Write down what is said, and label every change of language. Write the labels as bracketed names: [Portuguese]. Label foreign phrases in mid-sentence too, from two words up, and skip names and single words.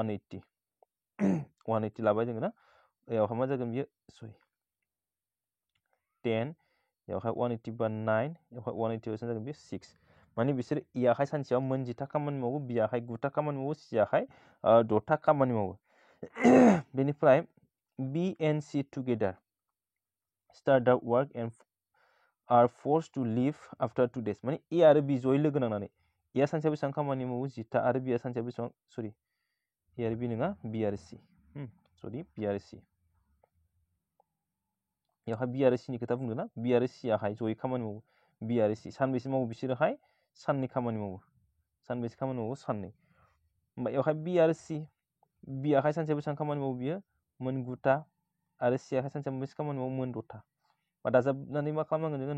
[Bodo] 180 लाबाय जोङो ना बेयावहाय मा जागोन बियो 10 बेयावहाय 180 बा 9 बेयावहाय 180 जागोन बियो 6 माने बिसोर इयाहाय सानसेयाव मोनजिथा खामानि मावो बियाहाय 9था खामानि मावो सियाहाय 10था खामानि मावो बेनिफ्राय [English] B and C together start the work and are forced to leave after 2 days [Bodo] माने ए आरो बि जयै लोगो नांनानै एया सानसेयाव बेसेबां खामानि मावो 10था आरो बिया सानसेयाव बेसेबां सरि ए आरो बि नङा बि आरो सि सरि बि आरो सि बेयावहाय बि आरो सिनि खोथा बुंदों ना बि आरो सियाहाय जयै खामानि मावो बि आरो सि सानबेसे मावो बिसोरोहाय साननै खामानि मावो सानबेसे खामानि मावो साननै होमबा बेयावहाय बि आरो सि बियाहाय सानसेयाव बेसेबां खामानि मावो बियो मोन 9था आरो सियाहाय सानसेयाव बेसे खामानि मावो मोन 10था बा दाजाबनानै मा खालामनांगोन जोङो